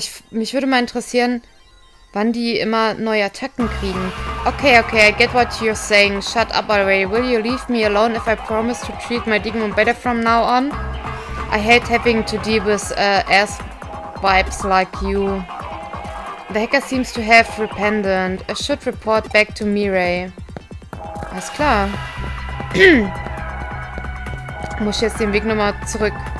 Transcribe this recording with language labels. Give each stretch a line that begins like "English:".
German: Mich würde mal interessieren, wann die immer neue Attacken kriegen.
English: Okay, I get what you're saying. Shut up already. Will you leave me alone if I promise to treat my Digimon better from now on? I hate having to deal with ass vibes like you. The hacker seems to have repented. I should report back to Mirai.
German: Alles klar. Muss ich jetzt den Weg nochmal zurück.